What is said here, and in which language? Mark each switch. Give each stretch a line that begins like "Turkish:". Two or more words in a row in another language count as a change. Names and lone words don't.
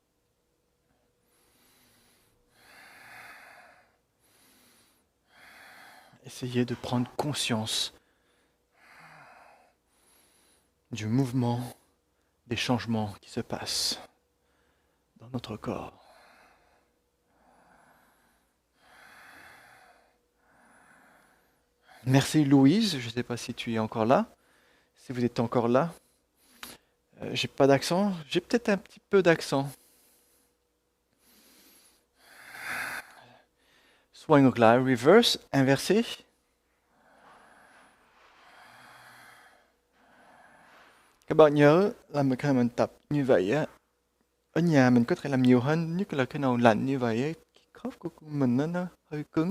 French: Essayez de prendre conscience du mouvement, des changements qui se passent dans notre corps. Merci Louise, je ne sais pas si tu es encore là. Si vous êtes encore là, j'ai pas d'accent, j'ai peut-être un petit peu d'accent.
Vietnamese: Xoay ngược lại, reverse, inversé. Các bạn nhớ là khi mình tập như vậy á, ở nhà mình có thể làm nhiều hơn, nhất là cái nào lạnh như vậy ấy, cái khớp của mình nó hơi cứng.